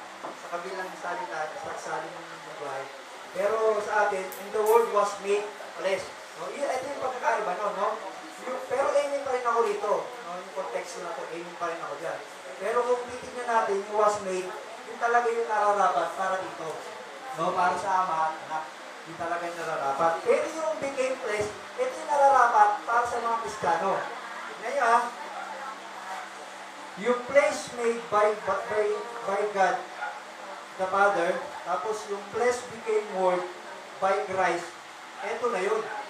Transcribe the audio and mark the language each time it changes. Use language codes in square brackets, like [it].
[tl] Sa kabilang salita, sa saling ng buhay. Pero sa atin, [en] and the Word was made flesh. [tl] No? Ito yung pagkakaiba, no? Pero aiming pa rin ako dito. No? Yung context na to, aiming pa rin ako dyan. Pero kung titignan natin, yung [en] was made, [tl] yung talaga yung nararapat para dito. No? Para sa ama at anak. Yung talaga yung nararapat. Pero yung [en] became flesh, [tl] ito yung nararapat para sa mga Kristiyano. Ngayon, yung [en] flesh made by God, the Father, [tl] tapos yung [en] flesh became word by Christ, [tl] ito na yun.